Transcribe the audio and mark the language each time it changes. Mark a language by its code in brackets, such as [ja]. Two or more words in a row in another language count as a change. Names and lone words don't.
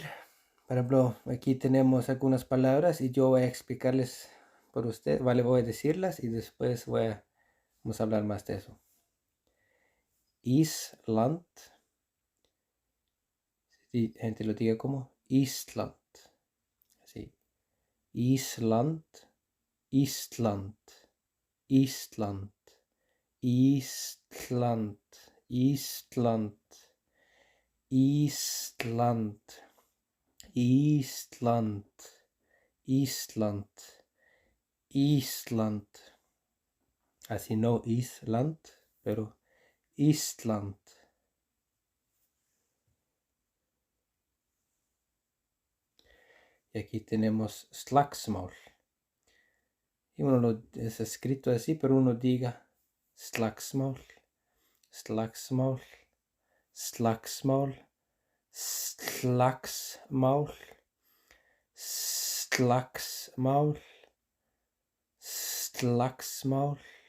[es] Por ejemplo, aquí tenemos algunas palabras y yo voy a explicarles por usted. Vale, voy a decirlas y después vamos a hablar más de eso. Island. Si gente lo diga como Island. Así. Island. Island. Ísland, Ísland, Ísland, Ísland, Ísland, Ísland, Ísland. Así no Island, pero Ísland. Y aquí tenemos slagsmål. Y uno es escrito así, pero uno diga slagsmål, slagsmål, slagsmål, slagsmål, slagsmål, slagsmål.